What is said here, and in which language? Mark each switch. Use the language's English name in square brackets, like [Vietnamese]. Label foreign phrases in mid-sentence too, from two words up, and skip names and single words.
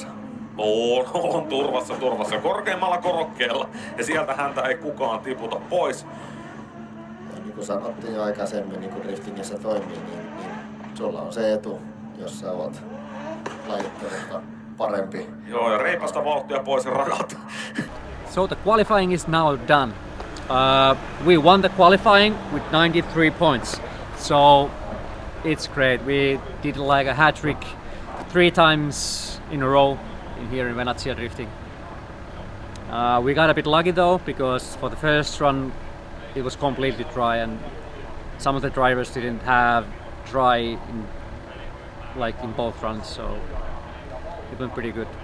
[Finnish] On turvassa korkeimmalla korokkeella ja sieltä häntä ei kukaan tiputa pois. Ja niin kuin sanottiin jo aikaisemmin, niin kuin driftingissä toimii, niin sulla on se etu, jos sä oot lajittelusta parempi. Joo, ja reipasta vauhtia pois radalta. [English] So the qualifying is now done. We won the qualifying with 93 points. So it's great. We did like a hat trick 3 times in a row here in Venetsia drifting. We got a bit lucky though, because for the first run it was completely dry and some of the drivers didn't have dry in both runs, so it went pretty good.